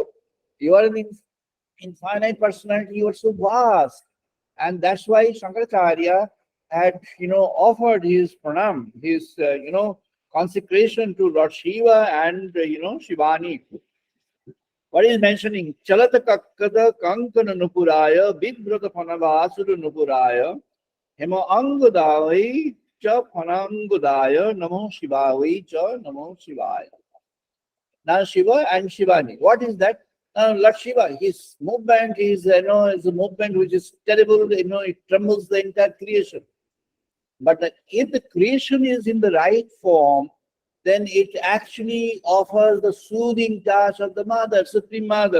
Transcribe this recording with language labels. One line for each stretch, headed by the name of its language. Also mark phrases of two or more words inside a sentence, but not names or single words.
English: You are an infinite personality. You are so vast. And that's why Shankaracharya had, offered his pranam, his, consecration to Lord Shiva and, Shivani. What is mentioning?
Sanskrit: Chalata kakkada kankana nupuraya, bibrata panavasura nupuraya, Hema Angudai cha Panangudaya Namo Shivai cha Namo Shivaya.
English: Now Shiva and Shivani. What is that? Lord Shiva, his movement is, is a movement which is terrible, it trembles the entire creation. But if the creation is in the right form, then it actually offers the soothing touch of the Mother, Supreme Mother.